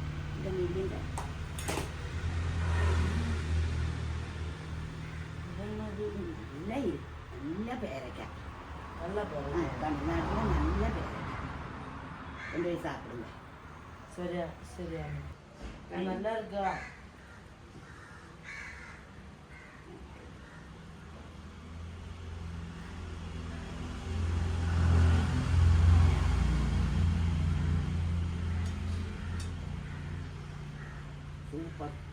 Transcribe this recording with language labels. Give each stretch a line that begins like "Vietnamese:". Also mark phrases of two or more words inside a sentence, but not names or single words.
Malayalam: നല്ല പേരക്ക
Tamil: நல்ல போகிறேன்
Malayalam: തമിഴ്നാട്ടിലെ നല്ല പേരക്ക കൊണ്ടുപോയി സാപ്പിടുங்க
Tamil: சரியா சரியா நல்லா இருக்கா சூப்பர்